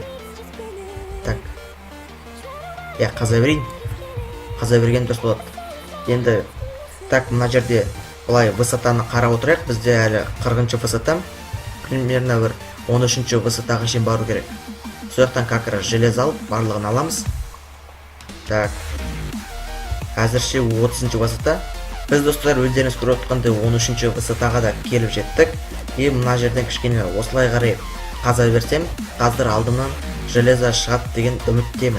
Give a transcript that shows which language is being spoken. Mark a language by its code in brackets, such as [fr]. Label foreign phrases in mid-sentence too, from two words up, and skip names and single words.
[kk] Так. Қаза берейін. Қаза берген дұрыс болады. Енді, так, мына жерде былай высотаны қарап отырайық. Бізде әлі 40-шы высота. Примерно бір 13-ші высотаға шейін бару керек. Сояқтан [ru] как раз железо [kk] алып, барлығын аламыз. Так. Әзірше 30-ші высота. Біз достар өздеріңіз көріп отқандай 13-ші высотаға да келіп жеттік. И мына жерден кішкене осылай қарай қаза берсем, қазір алдымнан железо шығады деген үміттемін.